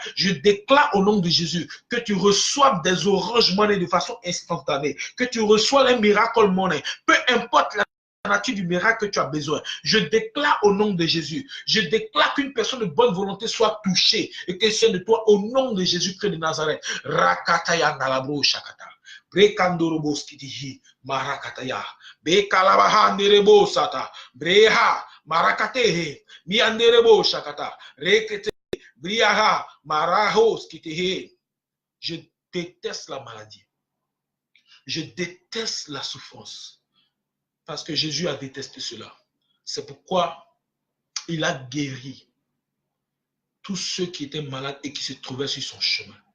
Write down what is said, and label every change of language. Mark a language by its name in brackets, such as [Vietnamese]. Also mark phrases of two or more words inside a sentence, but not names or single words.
[French] Je déclare au nom de Jésus que tu reçoives des orange money de façon instantanée, que tu reçois un [English] miracle money, [French] peu importe la nature du miracle que tu as besoin. Je déclare au nom de Jésus, je déclare qu'une personne de bonne volonté soit touchée et que c'est de toi au nom de Jésus-Christ de Nazareth. Rakataya nalabro shakata. Brekandorobo skitihi marakataya. Bekalabaha nerebo sata. Breha marakatehe. Mianderebo shakata. Rekete. Briaha maraho skitihi. Je déteste la maladie. Je déteste la souffrance. Parce que Jésus a détesté cela. C'est pourquoi il a guéri tous ceux qui étaient malades et qui se trouvaient sur son chemin.